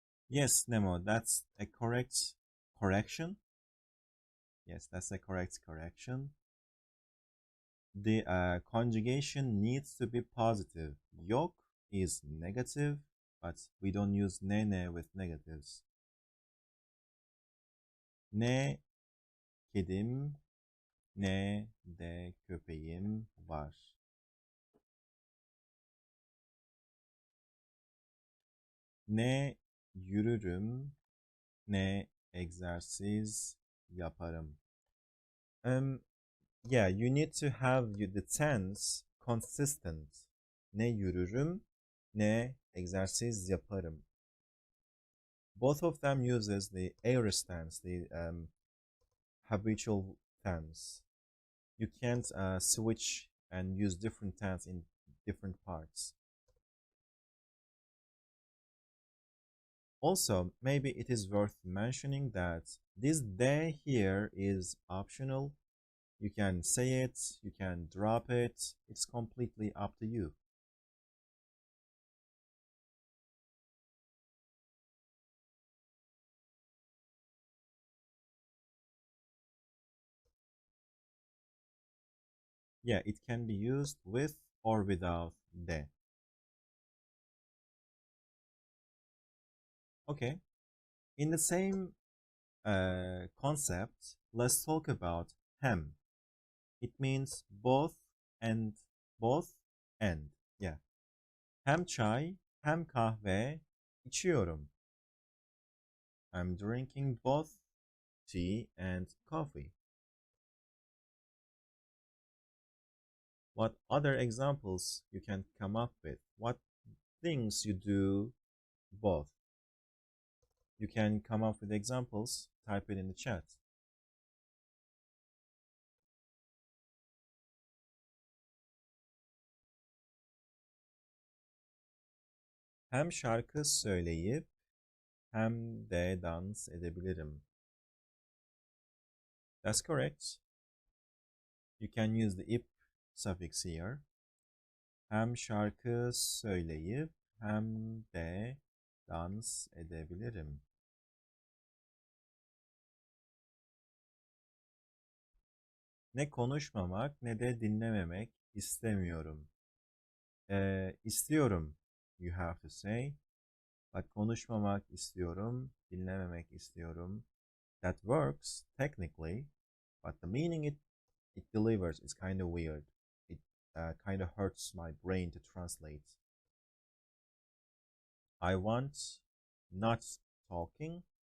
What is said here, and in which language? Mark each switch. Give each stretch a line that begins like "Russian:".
English: Yes, Nemo, that's a correct correction. Yes, that's a correct correction. The conjugation needs to be positive. Yok is negative, but we don't use ne with negatives.
Turkish: Ne kedim ne de köpeğim var. Ne yürürüm ne egzersiz yaparım.
English: Yeah, you need to have the tense consistent.
Turkish: Ne yürürüm ne egzersiz yaparım.
English: Both of them uses the aorist tense, the habitual tense. You can't switch and use different tense in different parts. Also, maybe it is worth mentioning that this de here is optional. You can say it, you can drop it, it's completely up to you. Yeah, it can be used with or without de. Okay, in the same concept, let's talk about hem. It means both and both and. Yeah.
Turkish: Hem çay, hem kahve içiyorum.
English: I'm drinking both tea and coffee. What other examples you can come up with? What things you do both? You can come up with examples, type it in the chat.
Turkish: Hem şarkı söyleyip hem de dans edebilirim.
English: That's correct. You can use the ip suffix here.
Turkish: Hem şarkı söyleyip hem de dans edebilirim. Ne konuşmamak ne de dinlememek istemiyorum. İstiyorum,
English: you have to say. But
Turkish: konuşmamak istiyorum, dinlememek istiyorum.
English: That works technically, but the meaning it delivers is kind of weird. It kind of hurts my brain to translate. I want not talking.